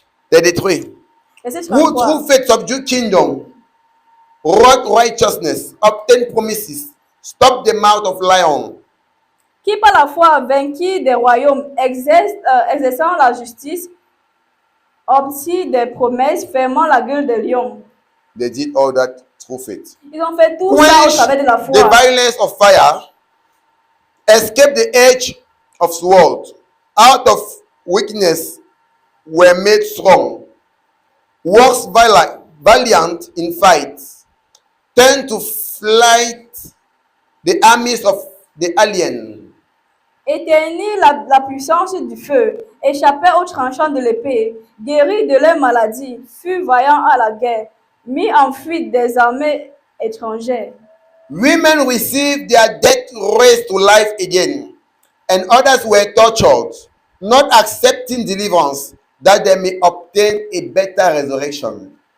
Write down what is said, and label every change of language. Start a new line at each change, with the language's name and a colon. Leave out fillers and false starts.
French: 33. Verset
English: Who
French: 33.
English: through faith subdued kingdom, wrought righteousness, obtained promises, stopped the mouth of lion,
French: Qui par la foi vainquit des royaumes, exerçant la justice, obtient des promesses, fermant la gueule des lions.
English: they did all that through faith.
French: Ils ont fait tout ça au
English: Quenched
French: travers de la
English: the
French: foi.
English: violence of fire, escaped the edge of sword, out of weakness were made strong, works valiant in fight, turned to flight the armies of the alien.
French: Éteignit la puissance du feu, échappait aux tranchants de l'épée, guérit de leur maladie, fut vaillant à la guerre, mis en fuite des armées étrangères.
English: Women received their death raised to life again, and others were tortured, not accepting deliverance, that they may obtain a better resurrection.